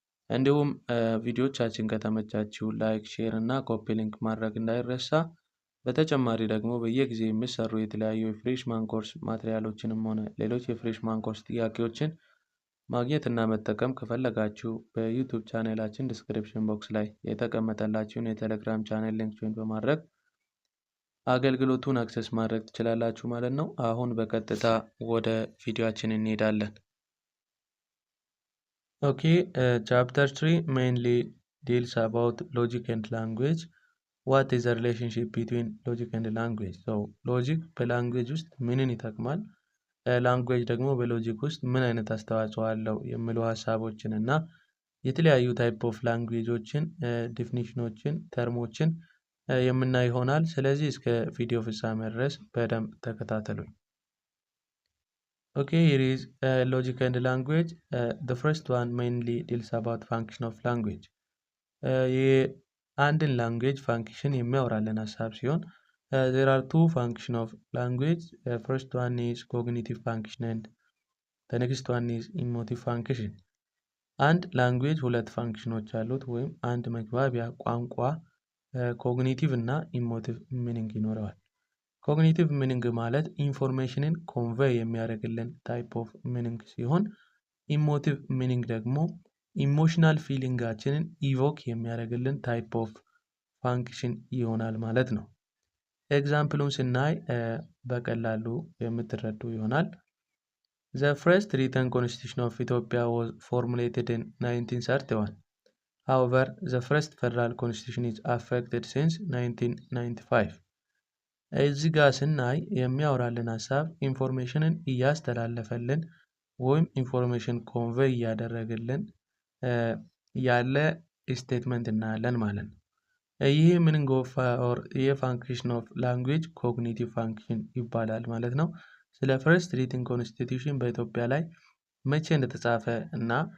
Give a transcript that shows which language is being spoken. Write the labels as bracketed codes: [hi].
[am] እንዲሁም ቪዲዮቻችን ከተመቻችሁ ላይክ፣ ሼር እና ኮፒ ሊንክ ማድረግ እንዳይረሳ። በተጨማሪ ደግሞ በየጊዜው የሚሰሩ የተለያዩ የፍሬሽማን ኮርስ ማቴሪያሎችንም ሆነ ሌሎች የፍሬሽማን ኮርስ ጥያቄዎችን ማግኘት እና መጠቀም ከፈለጋችሁ በዩቲዩብ ቻናላችን ዲስክሪፕሽን ቦክስ ላይ የተቀመጠላችሁን የቴሌግራም ቻናል ሊንክ ጆይን በማድረግ አገልግሎቱን አክሰስ ማድረግ ትችላላችሁ ማለት ነው። አሁን በቀጥታ ወደ ቪዲዮአችን እንሄዳለን። ኦኬ ቻፕተር 3 [en] mainly deals about logic and language. What is the relationship between logic and language? So logic [am] በላንጉዌጅ ውስጥ ምንን ይጠቅማል? ላንጉዌጅ ደግሞ በሎጂክ ውስጥ ምን አይነት አስተዋጽኦ አለው የሚሉ ሀሳቦችን እና የተለያዩ ታይፕ ኦፍ ላንጉዌጆችን ዲፊኒሽኖችን ተርሞችን የምናይ ይሆናል። ስለዚህ እስከ ቪዲዮ ፍጻሜ ድረስ በደንብ ተከታተሉኝ። [en] Okay, here is logic and language. The first one mainly deals about function of language. [am] የአንድን ላንጉዌጅ ፋንክሽን የሚያወራልን ሀሳብ ሲሆን [en] there are two function of language. First one is cognitive function and the next one is emotive function. [am] አንድ ላንጉዌጅ ሁለት ፋንክሽኖች አሉት ወይም አንድ መግባቢያ ቋንቋ ኮግኒቲቭ እና ኢሞቲቭ ሚኒንግ ይኖረዋል። ኮግኒቲቭ ሚኒንግ ማለት ኢንፎርሜሽንን ኮንቬይ የሚያደርግልን ታይፕ ኦፍ ሚኒንግ ሲሆን ኢሞቲቭ ሚኒንግ ደግሞ ኢሞሽናል ፊሊንጋችንን ኢቮክ የሚያደርግልን ታይፕ ኦፍ ፋንክሽን ይሆናል ማለት ነው። ኤግዛምፕሉን ስናይ በቀላሉ የምትረዱ ይሆናል። [en] The first written constitution of Ethiopia was formulated in 1931. However, the first federal constitution is affected since 1995. [am] እዚህ ጋር ስናይ የሚያወራልን ሀሳብ ኢንፎርሜሽንን እያስተላለፈልን ወይም ኢንፎርሜሽን ኮንቬይ እያደረገልን ያለ ስቴትመንት እናያለን ማለት ነው። ይህ ሚኒንግ ኦፍ ኦር የፋንክሽን ኦፍ ላንጉዌጅ ኮግኒቲቭ ፋንክሽን ይባላል ማለት ነው። ስለ ፈርስት ሪትን ኮንስቲቱሽን በኢትዮጵያ ላይ መቼ እንደተጻፈ እና